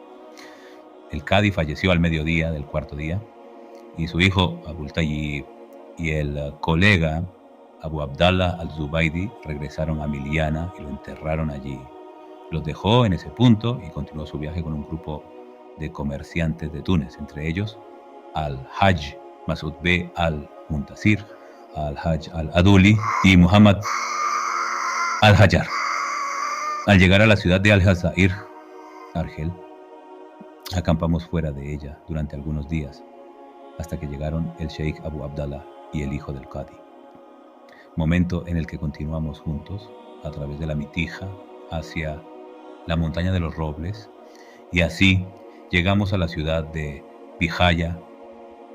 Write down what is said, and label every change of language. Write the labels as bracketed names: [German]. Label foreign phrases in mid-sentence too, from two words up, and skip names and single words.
[Spanish] El Cadi falleció al mediodía del 4.º día y su hijo Abul Tayyib y el colega Abu Abdallah al-Zubaydi regresaron a Miliana y lo enterraron allí. Los dejó en ese punto y continuó su viaje con un grupo de comerciantes de Túnez, entre ellos al-Hajj Masud B. al-Muntasir, al-Hajj al-Aduli y Muhammad al-Hajar. Al llegar a la ciudad de Al-Jazair, Argel, acampamos fuera de ella durante algunos días, hasta que llegaron el Sheikh Abu Abdallah y el hijo del Qadi. Momento en el que continuamos juntos a través de la Mitija hacia la montaña de los Robles, y así llegamos a la ciudad de Bihaya Buji.